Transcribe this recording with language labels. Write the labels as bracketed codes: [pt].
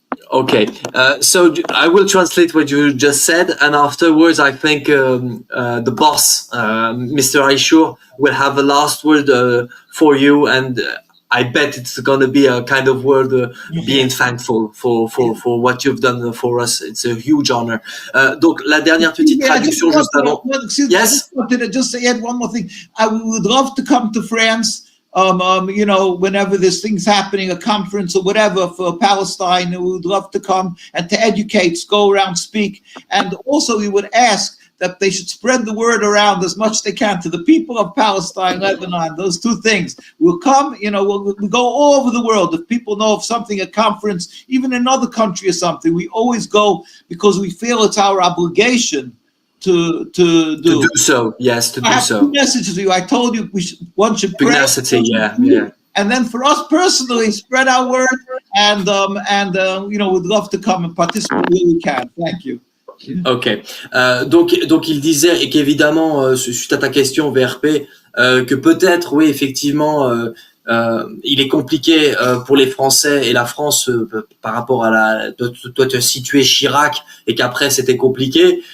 [en] Okay, so I will translate what you just said, and afterwards I think the boss, Mr. Aishur, will have a last word for you, and I bet it's going to be a kind of word being thankful for what you've done for us. It's a huge honor. [fr] Donc, la dernière petite traduction juste avant. [en] Yes? I wanted to just add one more thing. I would love to come to France, whenever this thing's happening, a conference or whatever for Palestine. We would love to come and to educate, go around, speak. And also we would ask that they should spread the word around as much as they can to the people of Palestine, Lebanon, those two things. We'll come, we'll go all over the world. If people know of something, a conference, even another country or something, we always go because we feel it's our obligation to do so. Yes, to do I have so. two messages to you. I told you one should pray. Yeah. And then for us personally, spread our word, and we'd love to come and participate where we can. Thank you. [fr] Ok, donc il disait, et qu'évidemment, suite à ta question VRP, que peut-être, oui, effectivement, il est compliqué pour les Français et la France par rapport à toi te situer Chirac, et qu'après c'était compliqué.